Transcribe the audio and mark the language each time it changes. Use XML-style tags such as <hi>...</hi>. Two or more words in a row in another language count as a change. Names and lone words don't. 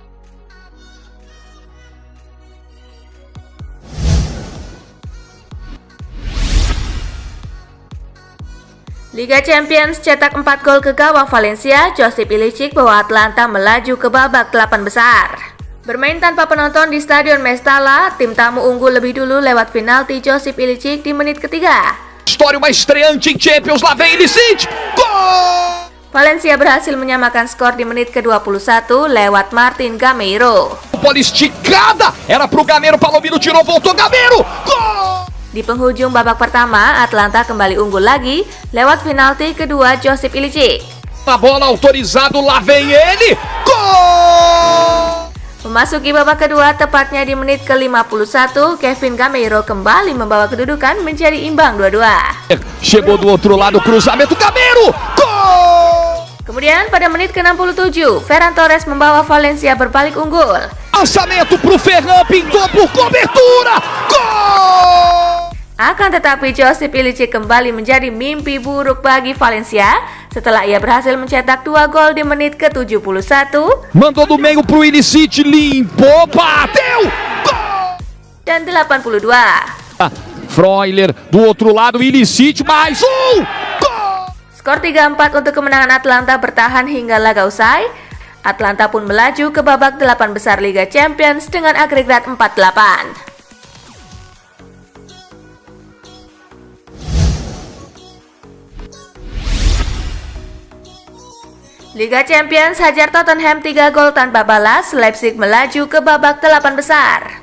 <id>Liga Champions cetak 4 gol ke gawang Valencia, Josip Ilicic bawa Atlanta melaju ke babak 8 besar. Bermain tanpa penonton di Stadion Mestalla, tim tamu unggul lebih dulu lewat penalti Josip Ilicic di menit ketiga.</id> <pt>História, uma estreante em Champions, lá vem Ilicic, gol!</pt> <id>Valencia berhasil menyamakan skor di menit ke-21 lewat Martin Gameiro.</id> <pt>Bola esticada, era pro Gameiro, Palomino tirou, voltou Gameiro, gol!</pt> <id>Di penghujung babak pertama, Atlanta kembali unggul lagi lewat penalti kedua Josip Ilicic.</id> <pt>A bola autorizado, lá vem ele, gol!</pt> <id>Memasuki babak kedua, tepatnya di menit ke-51, Kevin Gameiro kembali membawa kedudukan menjadi imbang 2-2.</id> <pt>Chegou do outro lado, cruzamento, Gameiro, gol!</pt> <id>Kemudian pada menit ke-67, Ferran Torres membawa Valencia berbalik unggul.</id> <pt>Lançamento pro Ferran, pintou por cobertura, gol!</pt> <id>Akan tetapi Josip Ilicic kembali menjadi mimpi buruk bagi Valencia setelah ia berhasil mencetak 2 gol di menit ke-71.</id> <pt>Mandou do meio pro Ilicic, limpou, bateu, gol!</pt> <id>Dan 82.</id> <pt>Freuler do outro lado, Ilicic, mais gol!</pt> <id>Skor 3-4 untuk kemenangan Atlanta bertahan hingga laga usai. Atlanta pun melaju ke babak 8 besar Liga Champions dengan agregat 4-8. Liga Champions hajar Tottenham 3 gol tanpa balas, Leipzig melaju ke babak 8 besar.</id>